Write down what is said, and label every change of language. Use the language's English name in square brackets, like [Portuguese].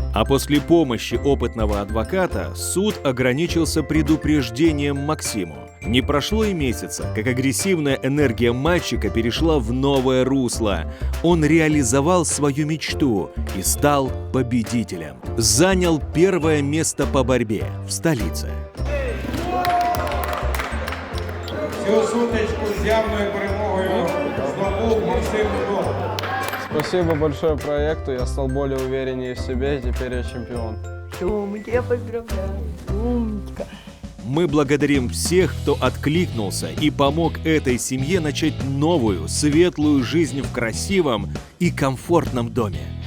[Russian] А после помощи опытного адвоката суд ограничился предупреждением Максиму. Не прошло и месяца, как агрессивная энергия мальчика перешла в новое русло. Он реализовал свою мечту и стал победителем. Занял первое место по борьбе в столице. [Ukrainian] Цю сутичку з явною перемогою здобув Максим Дубов. [Russian] Спасибо большое проекту, я стал более увереннее в себе, и теперь я чемпион. Все, мы тебя поздравляем. Умничка. Мы благодарим всех, кто откликнулся и помог этой семье начать новую, светлую жизнь в красивом и комфортном доме.